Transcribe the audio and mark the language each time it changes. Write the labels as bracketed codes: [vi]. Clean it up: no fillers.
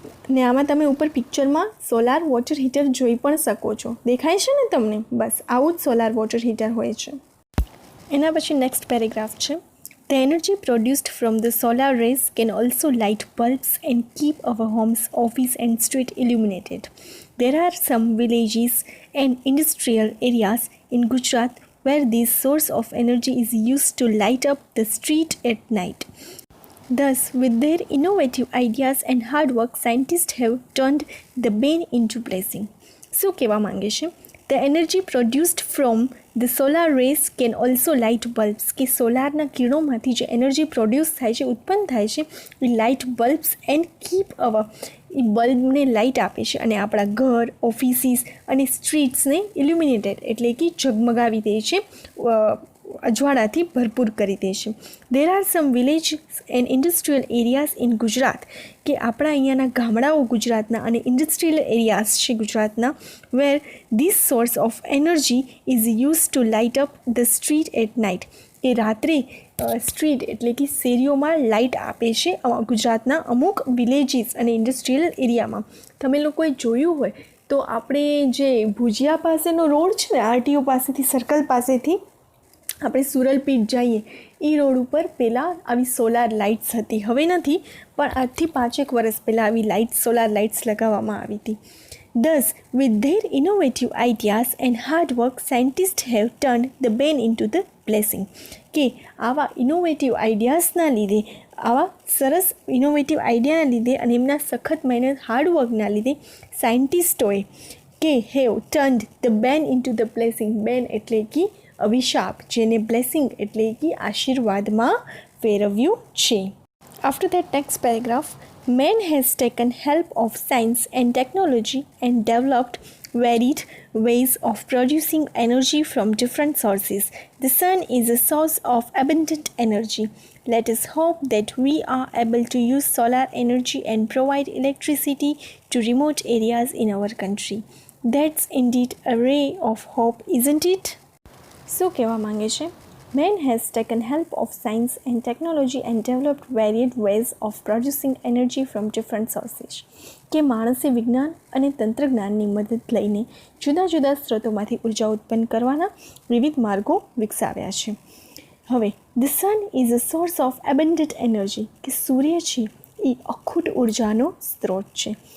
[gu] ને આમાં તમે ઉપર પિક્ચરમાં સોલાર વોટર હીટર જોઈ પણ શકો છો, દેખાય છે ને તમને? બસ આવું જ સોલાર વોટર હીટર હોય છે. એના પછી નેક્સ્ટ પેરેગ્રાફ છે, [en] The energy produced from the solar rays can also light bulbs and keep our homes, office and street illuminated. There are some villages and industrial areas in Gujarat where this source of energy is used to light up the street at night. Thus, with their innovative ideas and hard work, scientists have turned the bane into blessing. [gu] શું કહેવા માંગે છે? [en] The energy produced from the solar rays can also light bulbs. [gu] કે સોલારના કિરણોમાંથી જે energy produce થાય છે, ઉત્પન્ન થાય છે, એ [en] light bulbs and keep our, [gu] A બલ્બને light આપે છે અને આપણા ઘર, ઓફિસીસ અને સ્ટ્રીટ્સને ઇલ્યુમિનેટેડ એટલે કે ઝગમગાવી દે છે, અજવાળાથી ભરપૂર કરી દે છે. [en] there are some village and industrial areas in Gujarat, [gu] કે આપણા અહીંયાના ગામડાઓ ગુજરાતના અને ઇન્ડસ્ટ્રીયલ એરિયાઝ છે ગુજરાતના, [en] Where this source of energy is use to light up the street at night. [gu] એ રાત્રે સ્ટ્રીટ એટલે કે શેરીઓમાં લાઇટ આપે છે ગુજરાતના અમુક વિલેજીસ અને ઇન્ડસ્ટ્રીયલ એરિયામાં. તમે લોકોએ જોયું હોય તો આપણે જે ભુજિયા પાસેનો રોડ છે ને, આરટીઓ પાસેથી, સર્કલ પાસેથી આપણે સુરલપીઠ જઈએ એ રોડ ઉપર પહેલાં આવી સોલાર લાઇટ્સ હતી, હવે નથી, પણ આજથી 5-1 વર્ષ પહેલાં આવી સોલાર લાઇટ્સ લગાવવામાં આવી હતી. [en] Thus, with their innovative ideas and hard work, scientists have turned the ban into the blessing. [gu] કે આવા ઇનોવેટિવ આઈડિયાઝના લીધે, આવા સરસ ઇનોવેટિવ આઈડિયાના લીધે અને એમના સખત મહેનત હાર્ડવર્કના લીધે સાયન્ટિસ્ટોએ કે [en] Have turned the bane into the blessing. [gu] બેન એટલે કે અભિશાપ, જેને બ્લેસિંગ એટલે કે આશીર્વાદમાં ફેરવ્યું છે. [en] After that next paragraph, man has taken help of science and technology and developed varied ways of producing energy from different sources. The sun is a source of abundant energy. Let us hope that we are able to use solar energy and provide electricity to remote areas in our country. That's indeed a ray of hope, isn't it? [gu] શું કહેવા માંગે છે? [en] Man has taken help of science and technology and developed varied ways of producing energy from different sources. [gu] કે માણસે વિજ્ઞાન અને તંત્રજ્ઞાનની મદદ લઈને જુદા જુદા સ્ત્રોતોમાંથી ઉર્જા ઉત્પન્ન કરવાના વિવિધ માર્ગો વિકસાવ્યા છે. હવે [en] the sun is a source of abundant energy, [gu] કે સૂર્ય છે એ અખૂટ ઉર્જાનો સ્ત્રોત છે.